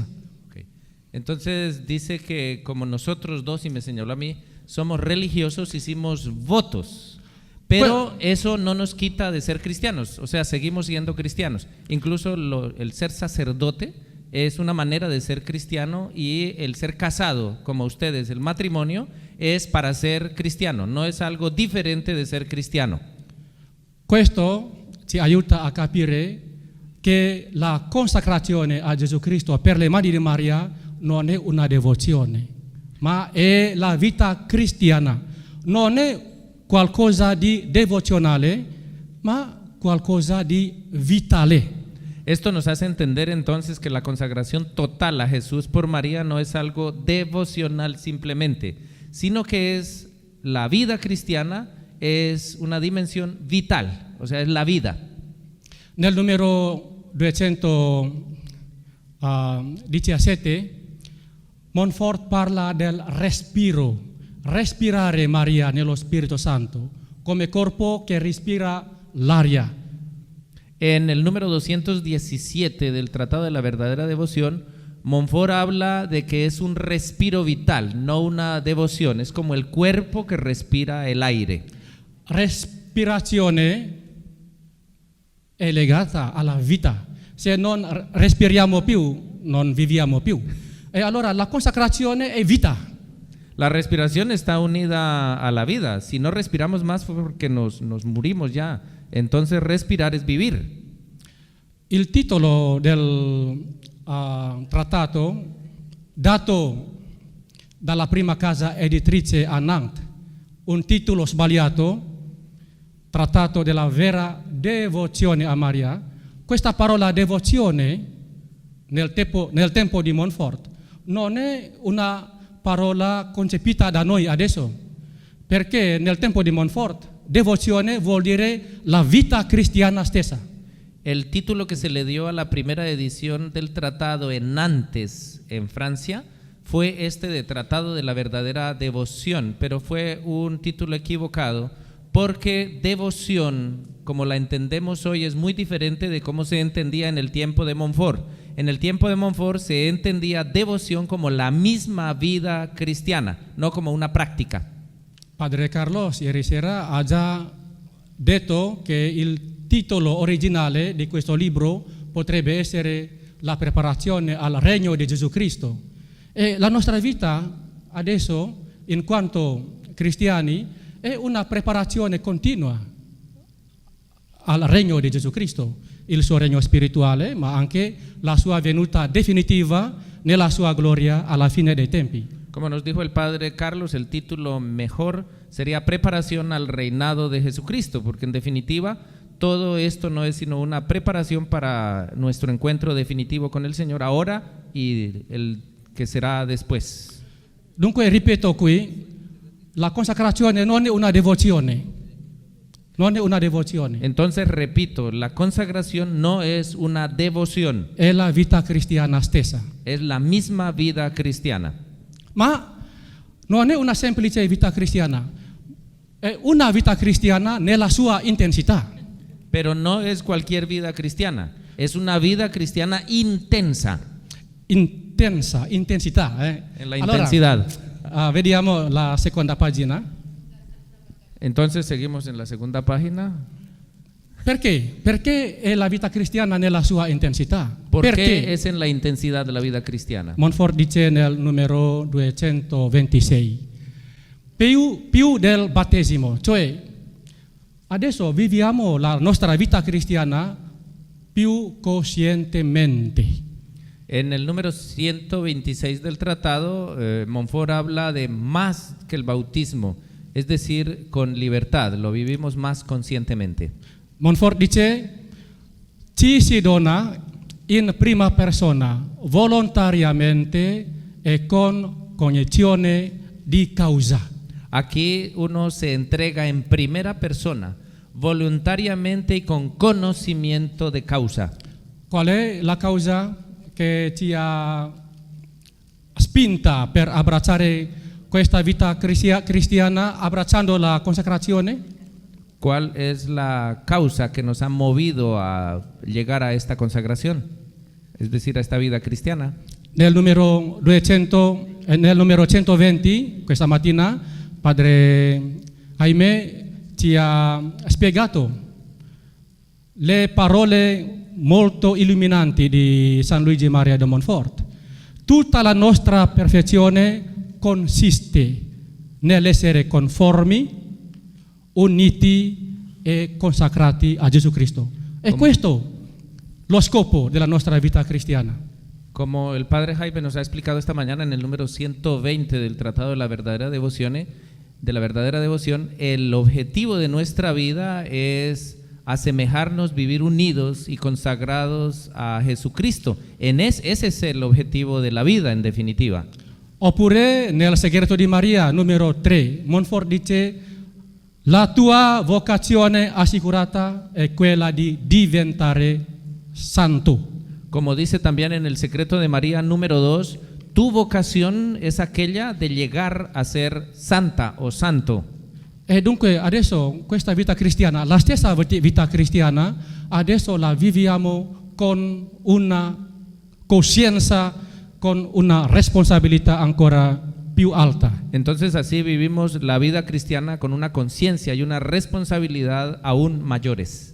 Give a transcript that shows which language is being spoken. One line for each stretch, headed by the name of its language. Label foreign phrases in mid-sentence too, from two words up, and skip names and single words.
Spanish: Okay. Entonces dice que como nosotros dos, y me señaló a mí, somos religiosos, hicimos votos, pero eso no nos quita de ser cristianos, o sea, seguimos siendo cristianos. Incluso el ser sacerdote es una manera de ser cristiano, y el ser casado, como ustedes, el matrimonio, es para ser cristiano, no es algo diferente de ser cristiano.
Italian: Questo ci aiuta a capire che la consacrazione a Gesù Cristo per le mani di Maria non è una devozione, ma è la vita cristiana. Non è qualcosa di devozionale, ma qualcosa di vitale.
Spanish: Esto nos hace entender entonces que la consagración total a Jesús por María no es algo devocional simplemente, sino que es la vida cristiana, es una dimensión vital, o sea, es la vida.
Italian: Nel numero 217 Montfort parla del respirare Maria nello Spirito Santo, come corpo che respira l'aria.
Spanish: En el número 217 del Tratado de la Verdadera Devoción, Montfort habla de que es un respiro vital, no una devoción, es como el cuerpo que respira el aire.
Italian: Respirazione è legata alla vita. Se non respiriamo più, non viviamo più. E allora la consacrazione è vita.
Spanish: La respiración está unida a la vida. Si no respiramos más fue porque nos morimos ya. Entonces respirar es vivir.
Italian: Il titolo del trattato, dato dalla prima casa editrice a Nantes, un titolo sbagliato, Trattato della vera devozione a Maria. Questa parola devozione nel tempo di Montfort non è una parola concepita da noi adesso, perché nel tempo di Montfort devozione vuol dire la vita cristiana stessa.
Spanish: El título que se le dio a la primera edición del tratado en Nantes, en Francia, fue este de Tratado de la Verdadera Devoción, pero fue un título equivocado porque devoción, como la entendemos hoy, es muy diferente de cómo se entendía en el tiempo de Montfort. En el tiempo de Montfort se entendía devoción como la misma vida cristiana, no como una práctica.
Italian: Padre Carlos ieri sera ha già detto che il titolo originale di questo libro potrebbe essere la preparazione al regno di Gesù Cristo. E la nostra vita adesso, in quanto cristiani, è una preparazione continua al regno di Gesù Cristo, il suo regno spirituale, ma anche la sua venuta definitiva nella sua gloria alla fine dei tempi.
Spanish: Como nos dijo el padre Carlos, el título mejor sería Preparación al reinado de Jesucristo, porque en definitiva todo esto no es sino una preparación para nuestro encuentro definitivo con el Señor ahora y el que será después.
Italian: Dunque ripeto qui, la consacrazione non è una devozione. Non è una devozione.
Spanish: Entonces repito, la consagración no es una devoción.
Italian: È la vita cristiana stessa.
Spanish: Es la misma vida cristiana.
Italian: Ma non è una semplice vita cristiana. È una vita cristiana nella sua intensità.
Spanish: Pero no es cualquier vida cristiana. Es una vida cristiana intensa.
Italian: Intensità.
Spanish: En la intensidad.
Italian: Allora, vediamo la seconda pagina.
Spanish: Entonces seguimos en la segunda página.
Italian: Perché? Perché è la vita cristiana nella sua intensità.
Spanish: ¿Por
Italian: Perché?
Spanish: qué es en la intensidad de la vida cristiana?
Italian: Montfort dice nel numero 226. Più del battesimo, cioè adesso viviamo la nostra vita cristiana più coscientemente.
Spanish: En el número 126 del tratado, Montfort habla de más que el bautismo, es decir, con libertad, lo vivimos más conscientemente.
Italian: Montfort dice, ci si dona in prima persona, volontariamente e con cognizione di causa.
Spanish: Aquí uno se entrega en primera persona, voluntariamente y con conocimiento de causa.
Italian: Qual è la causa che ti ha spinta per abbracciare questa vita cristiana, abbracciando la consacrazione?
Spanish: ¿Cuál es la causa que nos ha movido a llegar a esta consagración? Es decir, a esta vida cristiana.
Italian: Nel numero 120, questa mattina, Padre Jaime ci ha spiegato le parole molto illuminanti di San Luigi Maria de Montfort. Tutta la nostra perfezione consiste nell'essere conformi, uniti e consacrati a Gesù Cristo. E questo lo scopo della nostra vita cristiana.
Spanish: Como el Padre Jaime nos ha explicado esta mañana en el número 120 del Tratado de la Verdadera Devoción, el objetivo de nuestra vida es asemejarnos, vivir unidos y consagrados a Jesucristo. Ese es el objetivo de la vida, en definitiva.
Italian: Oppure nel segreto di Maria, numero 3, Montfort dice: la tua vocazione assicurata è quella di diventare santo.
Spanish: Como dice también en el secreto de María número 2, tu vocación es aquella de llegar a ser santa o santo.
Italian: E dunque adesso questa vita cristiana, la stessa vita cristiana, adesso la viviamo con una coscienza, con una responsabilità ancora più alta.
Spanish: Entonces así vivimos la vida cristiana con una conciencia y una responsabilidad aún mayores.